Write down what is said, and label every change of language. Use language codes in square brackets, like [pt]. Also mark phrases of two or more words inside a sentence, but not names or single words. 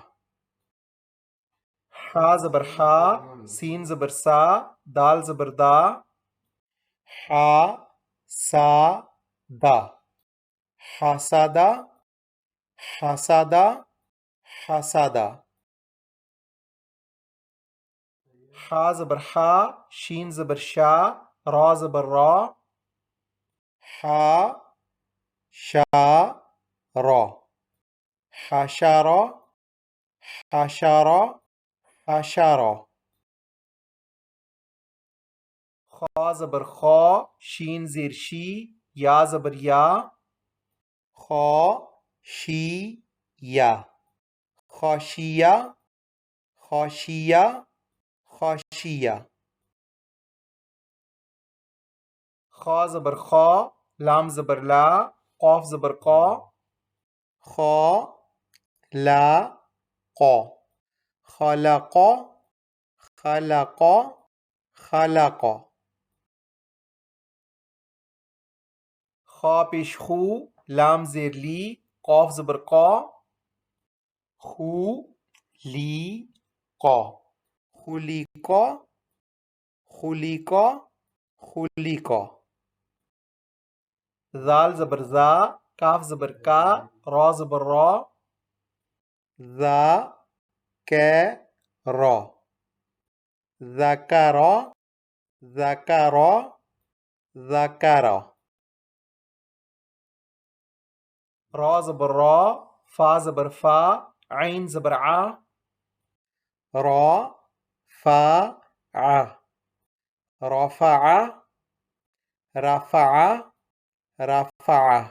[ur] حا زبر حا، سین زبر سا، دال زبر دا، حا سا دا، [ar] حسدا حسدا حسدا۔ [ur] حا زبر حا، شین زبر شا، را زبر را، حا شا را، [ar] حشرا حشرا حشرا۔ [ur] خا زبر خا، شین زیر شی، یا زبر یا، خا شی یا، [ar] خاشیہ خاشیہ خاشیہ۔ [ur] خا زبر خا، لام زبر لا، قاف زبر قا، خا لا قا، [ar] خلق خلق خلق۔ [ur] خا پیش خو، لام زیر لی، قاف زبر قا، خو لی قا، [ar] خلیقا خلق خلق. [ur] زال زبر زا، کاف زبر کا، را زبر را، ذا کے را، [ar] ذکر ذکر ذکر. [ur] را زبر را، فا زبر فا، عین زبر ع، را فا ع، [ar] رفع رفع رفع.